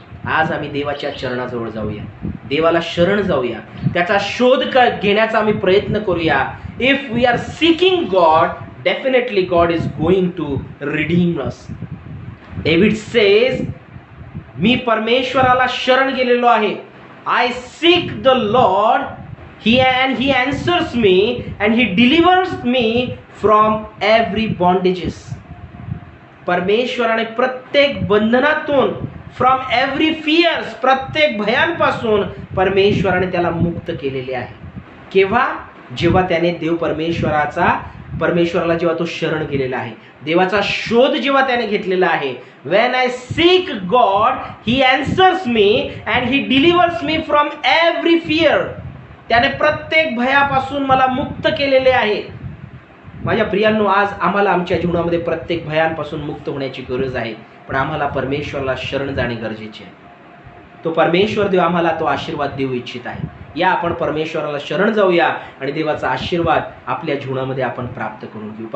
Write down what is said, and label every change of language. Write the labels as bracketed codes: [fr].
[mr] आज आम्ही देवाच्या चरणाजवळ जाऊया, देवाला शरण जाऊया, त्याचा शोध घेण्याचा आम्ही प्रयत्न करूया. [en] If we are seeking God, definitely God is going to redeem us. David says, [mr] मी परमेश्वराला शरण गेलेलो आहे. [en] I seek the Lord, he answers me and he delivers me from every bondages. [mr] परमेश्वराने प्रत्येक बंधनातून, [en] from every fears, [mr] प्रत्येक भयांपासून परमेश्वराने त्याला मुक्त केलेले आहे. केव्हा? जेव्हा त्याने परमेश्वराला जेव्हा तो शरण गेलेला आहे, देवाचा शोध जेव्हा त्याने घेतलेला आहे. [en] when I seek God, he answers me and he delivers me from every fear. [mr] त्याने प्रत्येक भयापासून मला मुक्त केलेले आहे. माझ्या प्रियांनो, आज आम्हाला आमच्या जीवनामध्ये प्रत्येक भयांपासून मुक्त होण्याची गरज आहे, पण आम्हाला परमेश्वराला शरण जाणे गरजेचे आहे. तो परमेश्वर देव आम्हाला तो आशीर्वाद देऊ इच्छित आहे. या आपण परमेश्वराला शरण जाऊया आणि देवाचा आशीर्वाद आपल्या जीवनामध्ये आपण प्राप्त करून घेऊ.